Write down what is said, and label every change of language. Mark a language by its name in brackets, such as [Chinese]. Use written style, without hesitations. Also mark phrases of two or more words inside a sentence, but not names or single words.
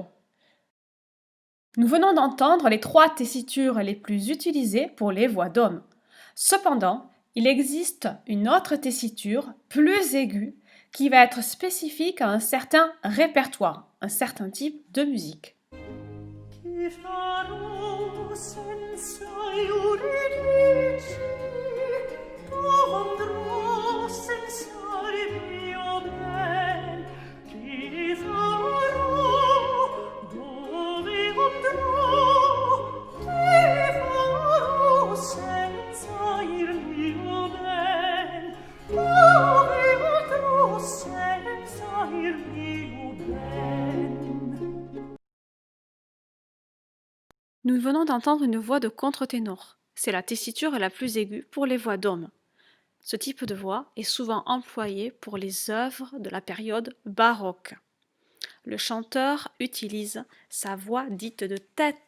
[French] Nous venons d'entendre les 3 tessitures les plus utilisées pour les voix d'hommes. Cependant, il existe une autre tessiture plus aiguë qui va être spécifique à un certain répertoire, un certain type de musique. [Italian] Chi farò senza Euridice? Dove andrò senza il mio ben? Chi farò? Dove andrò? Chi farò senza il mio ben? Dove andrò senza il mio ben? [French] Nous venons d'entendre une voix de contre-ténor. C'est la tessiture la plus aiguë pour les voix d'hommes. Ce type de voix est souvent employé pour les œuvres de la période baroque. Le chanteur utilise sa voix dite de tête.